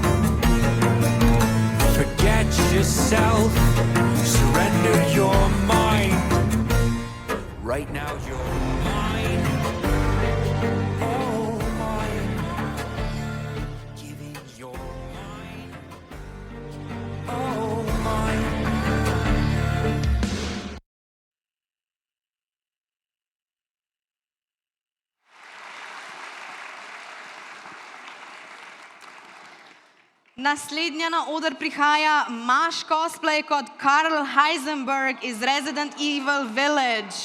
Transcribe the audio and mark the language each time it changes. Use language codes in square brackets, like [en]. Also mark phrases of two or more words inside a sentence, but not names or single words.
[en] Forget yourself, surrender your mind. Right now you're mine. Oh, mine. Giving your mind. Oh, mine. [sl] Naslednja na oder prihaja Maš cosplay kot Karl Heisenberg iz Resident Evil Village.